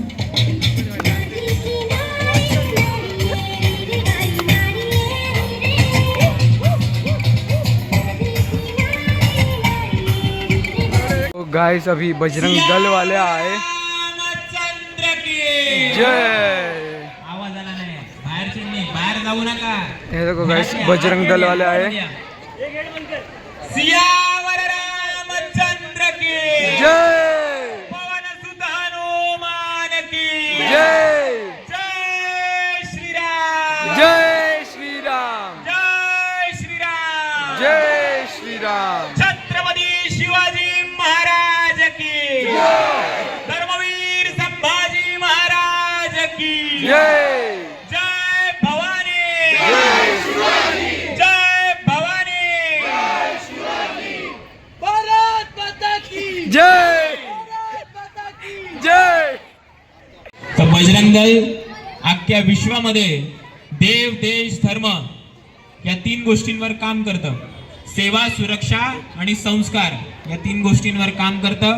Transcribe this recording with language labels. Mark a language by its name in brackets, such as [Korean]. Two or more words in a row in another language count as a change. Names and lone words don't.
[Hindi] तो गाइस अभी बजरंग दल वाले आए। जय। [Marathi] आवाज आला नाही, बाहेर जाऊ नका। [Hindi] ये देखो गाइस, बजरंग दल वाले आए। सियावर रामचंद्र की जय। पवन सुत हनुमान की जय। जय श्री राम, जय श्री राम, जय श्री राम, जय श्री राम। छत्रपती शिवाजी महाराज की धर्मवीर संभाजी महाराज की जय। जय भवानी, जय भवानी, भारत माता की जय। जय। [Marathi] तर बजरंग दल अख्ख्या विश्वामध्ये देव, देश, धर्म या 3 गोष्टींवर काम करतं। सेवा, सुरक्षा आणि संस्कार या 3 गोष्टींवर काम करतं।